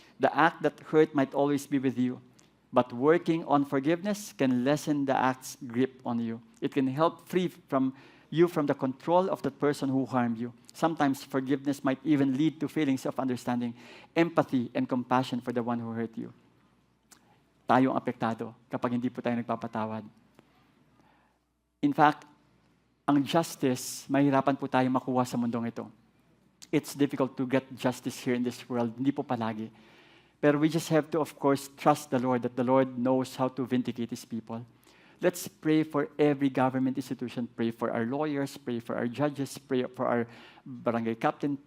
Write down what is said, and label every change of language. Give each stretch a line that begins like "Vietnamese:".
English: The act that hurt might always be with you. But working on forgiveness can lessen the act's grip on you. It can help free you from the control of the person who harmed you. Sometimes forgiveness might even lead to feelings of understanding, empathy, and compassion for the one who hurt you.
Filipino: Tayong apektado kapag hindi po tayo nagpapatawad.
English: In fact,
Filipino: ang justice, mahirapan po tayo makuha sa mundong ito.
English: It's difficult to get justice here in this world.
Filipino: Hindi po palagi.
English: Pero we just have to, of course, trust the Lord, that the Lord knows how to vindicate His people. Let's pray for every government institution. Pray for our lawyers, pray for our judges, pray for our barangay captain.